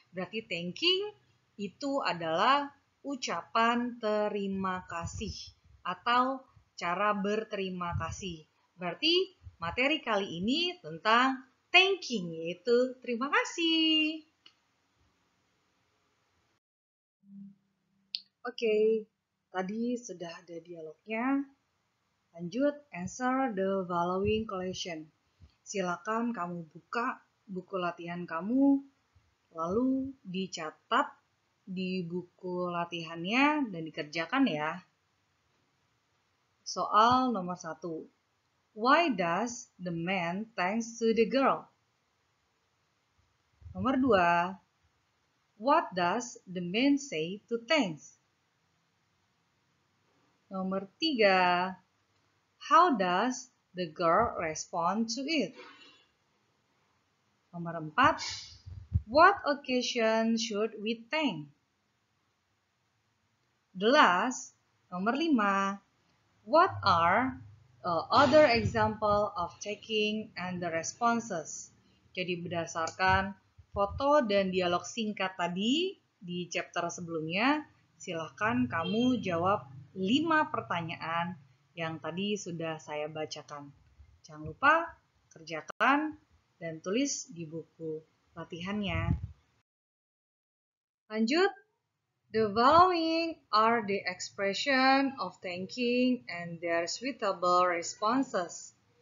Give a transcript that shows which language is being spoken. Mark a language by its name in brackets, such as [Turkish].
[Indonesian] Berarti thanking itu adalah ucapan terima kasih atau cara berterima kasih. Berarti materi kali ini tentang thanking, yaitu terima kasih. Oke, tadi sudah ada dialognya. Lanjut, [English] answer the following question. [Indonesian] Silakan kamu buka buku latihan kamu, lalu dicatat di buku latihannya dan dikerjakan ya. Soal nomor 1. [English] Why does the man thanks to the girl? [Indonesian] Nomor 2. [English] What does the man say to thanks? [Indonesian] Nomor 3. [English] How does the girl respond to it? [Indonesian] Nomor 4. [English] What occasion should we thank? The last, [Indonesian] nomor [English] 5. What are other example of taking and the responses? [Indonesian] Jadi berdasarkan foto dan dialog singkat tadi di chapter sebelumnya, silahkan kamu jawab 5 pertanyaan yang tadi sudah saya bacakan. Jangan lupa kerjakan dan tulis di buku latihannya. Lanjut. [English] The following are the expression of thanking and their suitable responses.